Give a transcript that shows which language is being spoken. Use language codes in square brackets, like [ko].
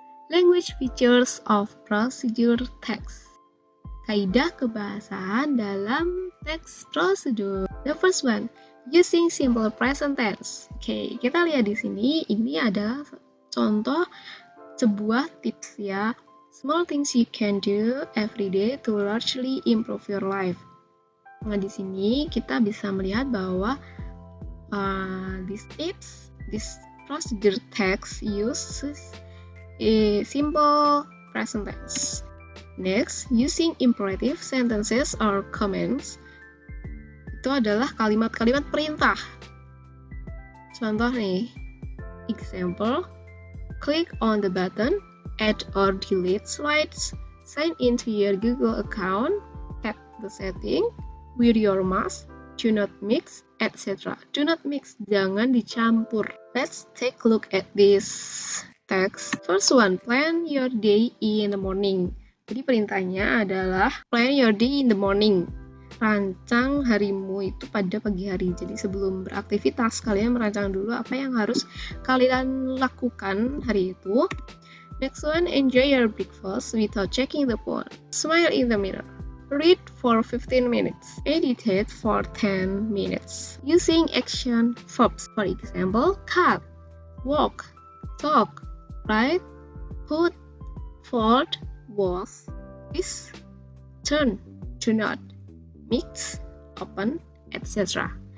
[en] Language features of procedure text. [id] Kaidah kebahasaan dalam teks prosedur. [en] The first one, using simple present tense. [id] Oke, kita lihat di sini, ini adalah contoh sebuah tips ya. [en] Small things you can do every day to largely improve your life. [id] Nah, di sini kita bisa melihat bahwa [en] this procedure text uses a simple present tense. Next, using imperative sentences or commands. [id] Itu adalah kalimat-kalimat perintah. Contoh nih, [en] example, click on the button, add or delete slides, sign into your Google account, tap the setting, wear your mask, do not mix, etc. Do not mix, [id] jangan dicampur. [en] Let's take a look at this text. First one, plan your day in the morning. [id] Jadi perintahnya adalah [en] plan your day in the morning. [id] Rancang harimu itu pada pagi hari. Jadi sebelum beraktivitas, kalian merancang dulu apa yang harus kalian lakukan hari itu. [en] Next one, enjoy your breakfast without checking the phone. Smile in the mirror. Read for 15 minutes. Meditate for 10 minutes. Using action verbs. For example, cut, walk, talk, write, put, fold, wash, is, turn, do not, mix, open, etc.